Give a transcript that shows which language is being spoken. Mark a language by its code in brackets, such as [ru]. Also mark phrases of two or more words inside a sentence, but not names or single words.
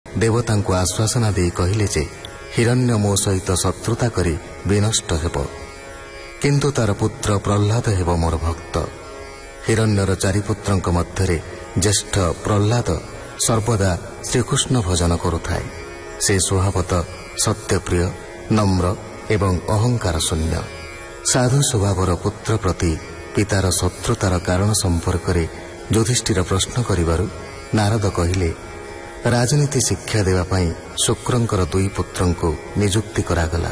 [or] ଦେବତା କୁ ଆଶ୍ୱାସନା ଦେଇ କହିଲେ ଯେ ହିରଣ୍ୟ ମୋ ସହିତ ଶତ୍ରୁତା କରି ବିନଷ୍ଟ ହେବ, କିନ୍ତୁ ତାର ପୁତ୍ର ପ୍ରହ୍ଲାଦ ହେବ ମୋର ଭକ୍ତ। ହିରଣ୍ୟର ଚାରି ପୁତ୍ରଙ୍କ ମଧ୍ୟରେ ଜ୍ୟେଷ୍ଠ ପ୍ରହ୍ଲାଦ ସର୍ବଦା ଶ୍ରୀକୃଷ୍ଣ ଭଜନ କରୁଥାଏ। ସେ ସ୍ୱଭାବତଃ ସତ୍ୟପ୍ରିୟ, ନମ୍ର ଏବଂ ଅହଂକାର ଶୂନ୍ୟ। ସାଧୁ ସ୍ୱଭାବର ପୁତ୍ର ପ୍ରତି ପିତାର ଶତ୍ରୁତାର କାରଣ ସମ୍ପର୍କ ରେ ଯୁଧିଷ୍ଠିର ପ୍ରଶ୍ନ କରିବାରୁ ନାରଦ କହିଲେ, ରାଜନୀତି ଶିକ୍ଷା ଦେବାଇ ଶୁକ୍ରଙ୍କର ଦୁଇ ପୁତ୍ରଙ୍କୁ ନିଯୁକ୍ତି କରାଗଲା।